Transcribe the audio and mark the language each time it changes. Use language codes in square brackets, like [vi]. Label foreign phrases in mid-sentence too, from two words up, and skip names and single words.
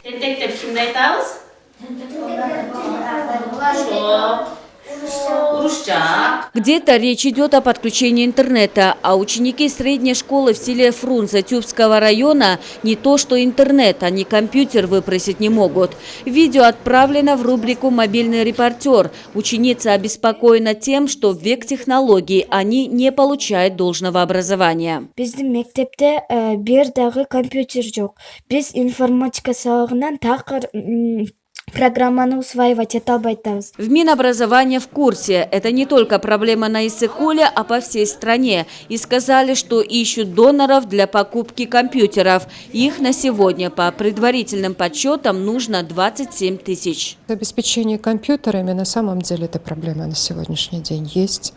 [ru] Где-то речь идет о подключении интернета, а ученики средней школы в селе Фрунзе Тюбского района не то что интернет, они компьютер выпросить не могут. Видео отправлено в рубрику «Мобильный репортер». Ученица обеспокоена тем, что в век технологий они не получают должного образования. [ky] Биздин мектепте бир дагы компьютер жок. Биз информатика сабагынан такыр программаны усваивать эте албайтабыз. [ru] В Минобразования в курсе. Это не только проблема на Иссык-Куле, а по всей стране. И сказали, что ищут доноров для покупки компьютеров. Их на сегодня, по предварительным подсчетам, нужно 27 тысяч. Обеспечение компьютерами на самом деле это проблема на сегодняшний день есть.